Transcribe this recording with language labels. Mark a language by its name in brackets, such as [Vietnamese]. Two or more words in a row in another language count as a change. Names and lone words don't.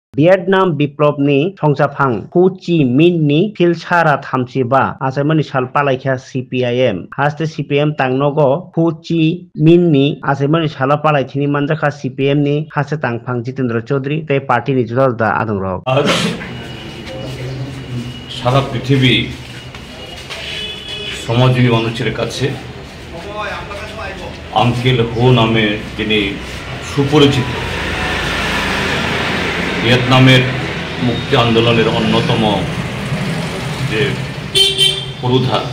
[Kok Borok] Vietnam biplobni songsaphang Ho Chi Minh ni filsara thamsiba achaimani sal palaikha CPIM haste CPIM tangnogo Ho Chi Minh ni achaimani sala palaithini manjakha CPM ni haste tangphang Jitendra Chaudhary tei party ni judal da adongrok [Bangla] আজ সারা পৃথিবী সমাজজীবী মানুষের কাছে আঙ্কেল হো নামে যিনি সুপরিচিত, ভিয়েতনামের মুক্তি আন্দোলনের অন্যতম যে পুরোধা